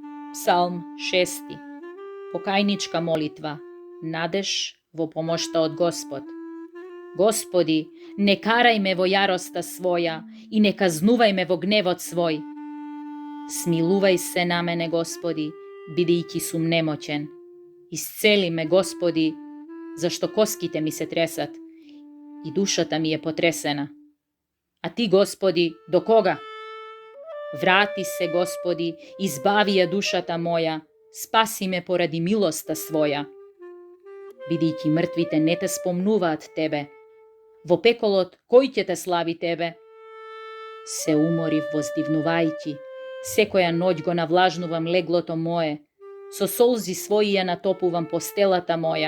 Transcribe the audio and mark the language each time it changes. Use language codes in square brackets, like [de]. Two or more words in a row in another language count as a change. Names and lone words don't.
[mk] Псалм 6. Покајничка молитва. Надеш во помошта од Господ. Господи, не карај ме во јароста своја и не казнувај ме во гневот свој. Смилувај се на мене, Господи, бидејќи сум немоćен. Исцели ме, Господи, зашто коските ми се тресат и душата ми е потресена. А ти, Господи, до кога? Врати се, Господи, избави ја душата моја, спаси ме поради милоста своја. Бидејќи мртвите не те спомнуваат тебе, во пеколот кој ќе те слави тебе? Се уморив воздивнувајќи, секоја ноќ го навлажнувам леглото мое, со солзи своји ја натопувам постелата моја.